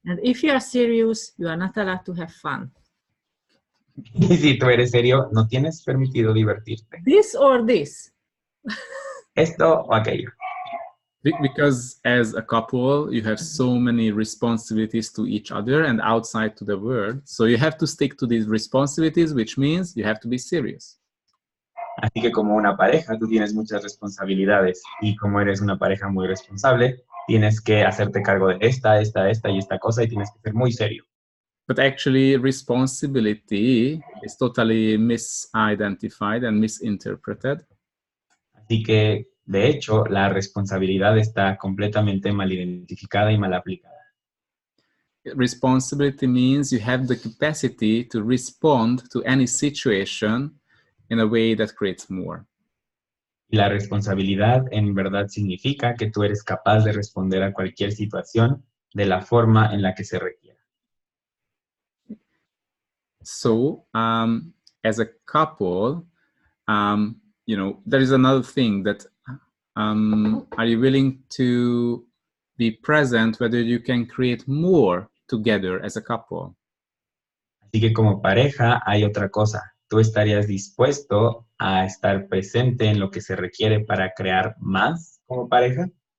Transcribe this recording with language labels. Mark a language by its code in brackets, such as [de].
[en] And if you are serious, you are not allowed to have fun. [es] Y si tú eres serio, no tienes permitido divertirte. [en] This or this. [es] Esto o aquello. [en] Because as a couple, you have so many responsibilities to each other and outside to the world. So you have to stick to these responsibilities, which means you have to be serious. [es] Así que como una pareja, tú tienes muchas responsabilidades y como eres una pareja muy responsable, tienes que hacerte cargo de esta y esta cosa y tienes que ser muy serio. [en] But actually, responsibility is totally misidentified and misinterpreted. [es] Así que, de hecho, la responsabilidad está completamente mal identificada y mal aplicada. [en] Responsibility means you have the capacity to respond to any situation in a way that creates more. [es] Y la responsabilidad en verdad significa que tú eres capaz de responder a cualquier situación de la forma en la que se requiera. [en] So, as a couple, there is another thing that are you willing to be present whether you can create more together as a couple? [es] Así que como pareja hay otra cosa. ¿Tú estarías dispuesto a estar presente en lo que se requiere para crear más como pareja?